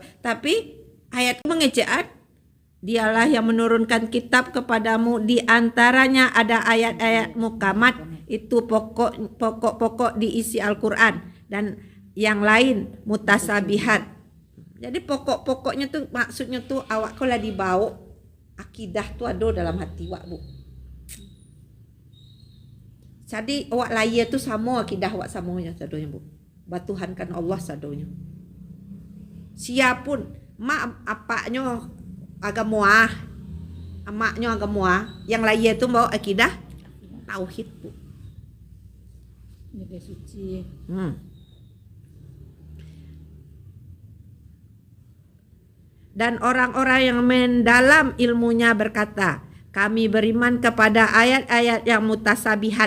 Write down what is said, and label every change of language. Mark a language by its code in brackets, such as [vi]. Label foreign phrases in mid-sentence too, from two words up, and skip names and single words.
[id] Tapi ayat mengejaan, dialah yang menurunkan kitab kepadamu, di antaranya ada ayat-ayat mukamat, itu pokok-pokok diisi Al-Quran, dan yang lain mutasabihat. Jadi pokok-pokoknya tuh maksudnya tuh awak kalau dibawa akidah tuh ada dalam hati awak, Bu. [min] Jadi awak laya tuh sama akidah awak samonya sadonya, Bu. Batuhankan Allah sadonya. Siapun mak apaknya agama, amaknya agama, yang laya tuh bawa akidah tauhid, Bu. [id] Negeri suci. Dan orang-orang yang mendalam ilmunya berkata, kami beriman kepada ayat-ayat yang mutasabihat.